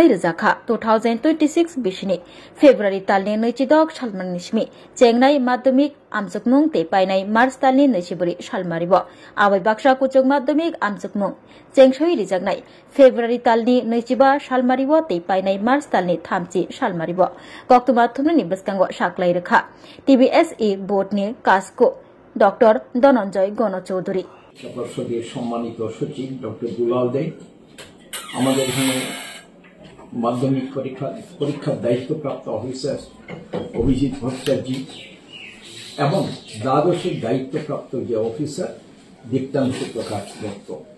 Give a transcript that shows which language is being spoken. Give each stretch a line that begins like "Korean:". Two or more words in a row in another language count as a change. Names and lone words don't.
Kok Borok: रिजाखा 2026 बिसिनि फेब्रुवारी तालनि 22 सालमारनि सिमि चेंगनाय माध्यमिक आमजोगमुं तै पाइनाय मार्च तालनि 24 सालमारिब आबै बाक्सा कोचक माध्यमिक आमजोगमुं चेंगसय रिजाकनाय फेब्रुवारी तालनि 25 सालमारिब तै पाइनाय मार्च तालनि 30 सालमारिब गक्तमा थुमनि बस्कांग साख्लाय रेखा TBSA बोर्डनि कासको डॉक्टर धनंजय गणचौधुरी
Bangla: পর্ষদের সম্মানিত সচিব ডক্টর দুলাল দে, আমাদের এখানে মাধ্যমিক পরীক্ষার দায়িত্বপ্রাপ্ত অফিসার অভিজিৎ ভট্টাচার্য এবং দ্বাদশের দায়িত্বপ্রাপ্ত যে অফিসার দীপ্তাংশু প্রকাশ দত্ত।